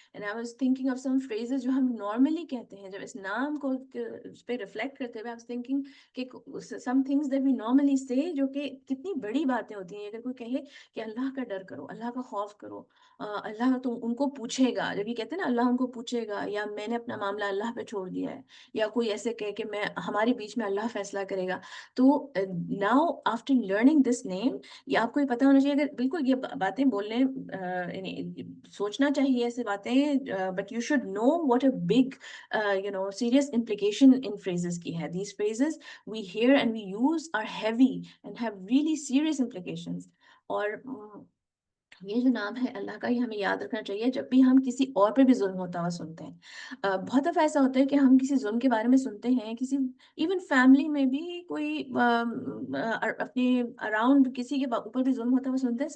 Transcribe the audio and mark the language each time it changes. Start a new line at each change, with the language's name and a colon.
English: And I was thinking of some phrases
Urdu: جو ہم normally کہتے ہیں، جب اس نام کو اس پہ ریفلیکٹ کرتے ہوئے
English: I was thinking
Urdu: کہ
English: some things that we normally say
Urdu: جو کہ کتنی بڑی باتیں ہوتی ہیں. اگر کوئی کہے کہ اللہ کا ڈر کرو، اللہ کا خوف کرو، اللہ تم ان کو پوچھے گا، جب یہ کہتے ہیں نا اللہ ان کو پوچھے گا، یا میں نے اپنا معاملہ اللہ پہ چھوڑ دیا ہے، یا کوئی ایسے کہے کہ میں ہمارے بیچ میں اللہ فیصلہ کرے گا. تو
English: now after learning this name,
Urdu: یہ آپ کو یہ پتہ ہونا چاہیے. اگر بالکل یہ باتیں بولنے یعنی سوچنا چاہیے ایسے باتیں،
English: but you should know what a big serious implication in phrases
Urdu: کی ہے.
English: These phrases we hear and we use are heavy and have really serious implications.
Urdu: اور یہ جو نام ہے اللہ کا، یہ ہمیں یاد رکھنا چاہیے جب بھی ہم کسی اور پہ بھی ظلم ہوتا ہوا سنتے ہیں. بہت دفعہ ایسا ہوتا ہے کہ ہم کسی ظلم کے بارے میں سنتے ہیں، کسی ایون فیملی میں بھی کوئی اپنے اراؤنڈ کسی کے اوپر بھی ظلم ہوتا ہوا سنتے ہیں.